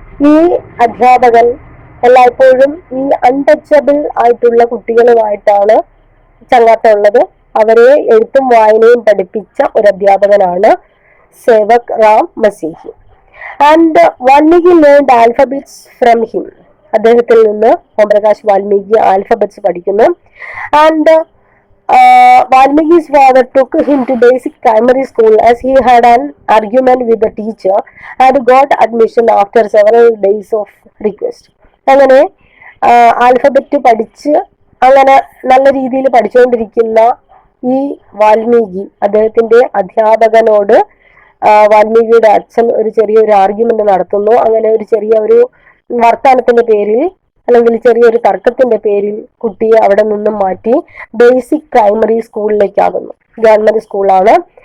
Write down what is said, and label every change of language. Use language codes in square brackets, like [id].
[ml] ഈ അധ്യാപകൻ എല്ലായ്പ്പോഴും ഈ അൺടച്ചബിൾ ആയിട്ടുള്ള കുട്ടികളുമായിട്ടാണ് ചങ്ങാത്തമുള്ളത്. അവരെ എഴുത്തും വായനയും പഠിപ്പിച്ച ഒരു അധ്യാപകനാണ് Sevak Ram മസീഹി. [en] And Valmiki learned alphabets from him. [ml] അദ്ദേഹത്തിൽ നിന്ന് ഓം പ്രകാശ് വാൽമീകി ആൽഫബറ്റ്സ് പഠിക്കുന്നു. [en] And Valmiki's father took him to basic primary school as he had an argument with the teacher and got admission after several days of request. [ml] അങ്ങനെ alphabet പഠിച്ച് അങ്ങനെ നല്ല രീതിയിൽ പഠിച്ചുകൊണ്ടിരിക്കുന്ന ഈ വാൽമീകി, അദ്ദേഹത്തിന്റെ അധ്യാപകനോട് വാൽമീകിയുടെ അച്ഛൻ ഒരു ചെറിയൊരു ആർഗ്യുമെന്റ് നടത്തുന്നു. അങ്ങനെ ഒരു ചെറിയ ഒരു വർത്തമാനത്തിന്റെ പേരിൽ അല്ലെങ്കിൽ ചെറിയൊരു തർക്കത്തിന്റെ പേരിൽ കുട്ടിയെ അവിടെ നിന്നും മാറ്റി ബേസിക് പ്രൈമറി സ്കൂളിലേക്കാകുന്നു. ഗവൺമെന്റ് സ്കൂളാണ്.